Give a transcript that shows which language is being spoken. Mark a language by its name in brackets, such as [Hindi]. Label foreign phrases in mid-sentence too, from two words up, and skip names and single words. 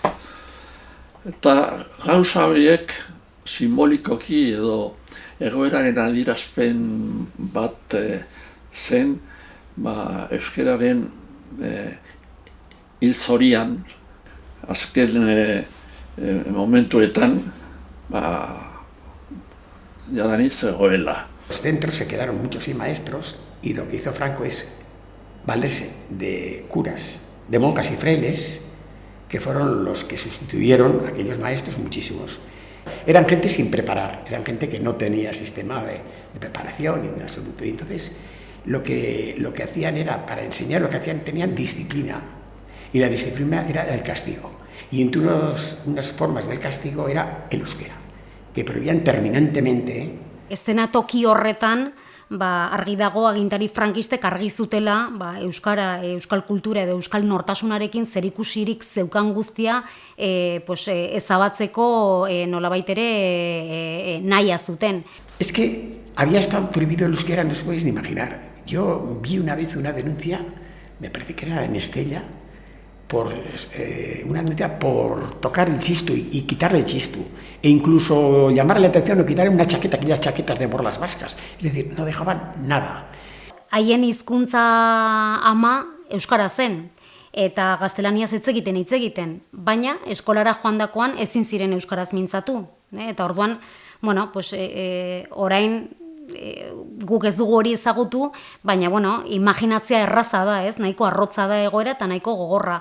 [Basque] Eta gauza horiek simbolikoki edo egoeraren adierazpen bat zen, euskararen hil zorian, azken momentuetan, jadanik zegoela. [Spanish] Los centros se quedaron muchos sin maestros y lo que hizo Franco es valerse de curas, de monjas y frailes, que fueron los que sustituyeron a aquellos maestros muchísimos. Eran gente sin preparar, eran gente que no tenía sistema de preparación en absoluto. Y entonces lo que hacían era, para enseñar lo que hacían, tenían disciplina. Y la disciplina era el castigo. Y entre unas formas del castigo era el euskera, que prohibían terminantemente. [Basque] Eszenatoki horretan, argi dago agintari frankistek argi zutela euskara, euskal kultura edo euskal nortasunarekin zerikusirik zeukan guztia ezabatzeko nolabait ere nahia zuten. [Spanish] Es que había estado prohibido el euskera, no os podéis ni imaginar. Yo vi una vez una denuncia, me parece que era en Estella, una denuncia por tocar el chistu y quitarle el chistu, e incluso llamarle la atención o quitarle una chaqueta, aquellas chaquetas de borlas vascas. Es decir, no dejaban nada. [Basque] Haien hizkuntza ama euskara zen, eta gaztelaniaz hitz egiten, baina eskolara joandakoan ezin ziren euskaraz mintzatu. Eta orduan, orain guk ez dugu hori ezagutu, baina imaginatzea erraza da, nahiko arrotza da egoera eta nahiko gogorra.